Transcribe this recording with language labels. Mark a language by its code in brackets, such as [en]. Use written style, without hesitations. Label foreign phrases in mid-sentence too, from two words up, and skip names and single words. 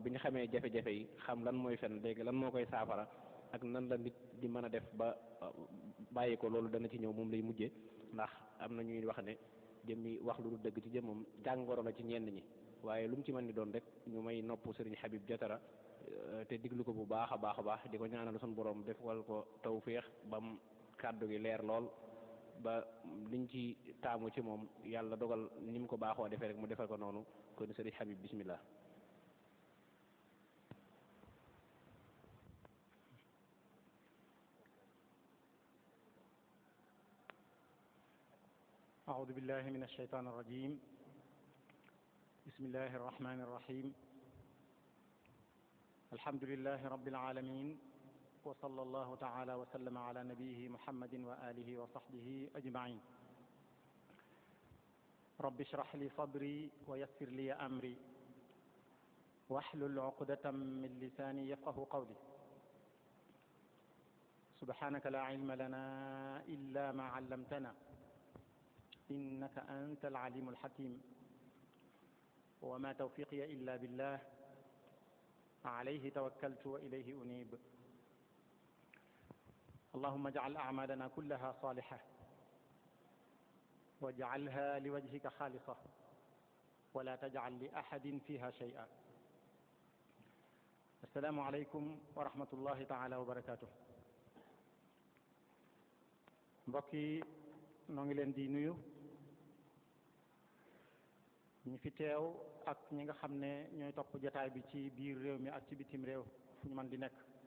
[wo] bi ñu xamee jafe-jafe yi xam lan mooy fen léegi lan moo koy saafara ak nan la nit di mën a def ba bàyyi ko loolu dana ci ñëw moom lay mujjee ndax am na ñuy wax ne jëmmi wax lu dëgg ci jëmmam jàngoro la ci ñenn ñi waaye lu mu ci mën di doon rek ñu may nopp Serigne Habib Diatara te diglu ko bu baax a baax di ko ñaanal suñu borom defal ko tawféex bam kàddu gi leer lool ba liñ ci taamu ci moom yàlla dogal ni mu ko baaxoo defee rek mu defal ko noonu kon Serigne Habib bismillah. [ar] أعوذ بالله من الشيطان الرجيم بسم الله الرحمن الرحيم الحمد لله رب العالمين وصلى الله تعالى وسلم على نبيه محمد وآله وصحبه أجمعين رب اشرح لي صدري ويسر لي أمري واحلل عقدة من لساني يفقه قولي سبحانك لا علم لنا إلا ما علمتنا إنك أنت العليم الحكيم وما توفيقي إلا بالله عليه توكلت وإليه أنيب اللهم اجعل أعمالنا كلها صالحة واجعلها لوجهك خالصة ولا تجعل لأحد فيها شيئا. السلام عليكم ورحمة الله تعالى وبركاته. [wo] Mbokk yi noo ngi leen di nuyu ñi fi teew ak ñi nga xam ne ñooy topp jotaay bi ci biir réew mi ak ci bitim réew fu ñu mën di nekk,